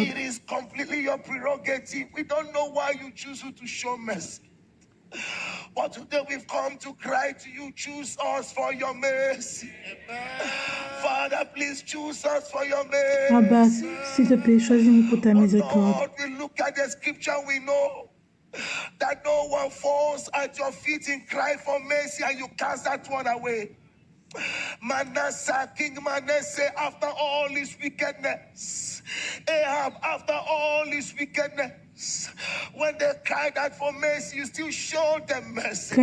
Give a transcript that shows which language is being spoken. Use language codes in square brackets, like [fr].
[en] It is completely your prerogative. We don't know why you choose to show mercy. But today we've come to cry to you, choose us for your mercy. Father, please choose us for your mercy. [fr] Abba, s'il te plaît, choisis-nous pour ta miséricorde. [en] Lord, we look at the scripture, we know that no one falls at your feet and cry for mercy and you cast that one away. Manasseh, King Manasseh, after all his wickedness, Ahab, after all his wickedness, when they cried out for mercy, you still showed them mercy.